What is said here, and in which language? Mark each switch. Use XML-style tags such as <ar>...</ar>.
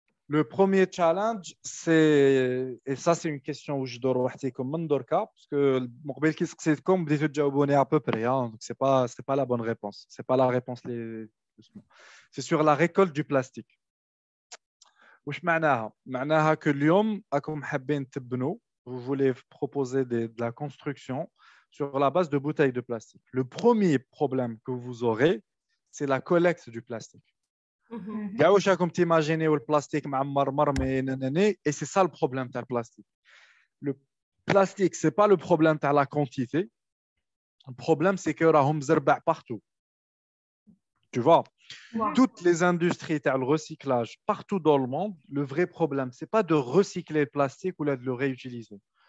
<fr>Le premier challenge, c'est, et ça c'est une question où je dois repartir</fr> <ar>من دركا</ar> <fr>parce que</fr> <ar>مقبل كي سقسيتكم بديتو تجاوبوني</ar> <fr>à peu près, hein, donc c'est pas la bonne réponse, c'est pas la réponse c'est sur la récolte du plastique.</fr> <ar>واش معناها؟ معناها</ar> <fr>que</fr> <ar>اليوم راكم حابين تبنوا,</ar> <fr>vous voulez proposer de la construction sur la base de bouteilles de plastique. Le premier problème que vous aurez, c'est la collecte du plastique.</fr> <ar>كاع واش راكم تيماجينيو البلاستيك معمر مرمي ناناني,</ar> <fr>et c'est ça le problème</fr> <ar>تاع البلاستيك.</ar> <fr>Le plastique, c'est pas le problème تاع la quantité. Le problème, c'est que</fr> <ar>راهم زربع</ar> <fr>partout. Tu vois, toutes les industries</fr> <ar>تاع</ar> <fr>le recyclage partout dans le monde, le vrai problème, c'est pas de recycler le plastique ou de le réutiliser.</fr>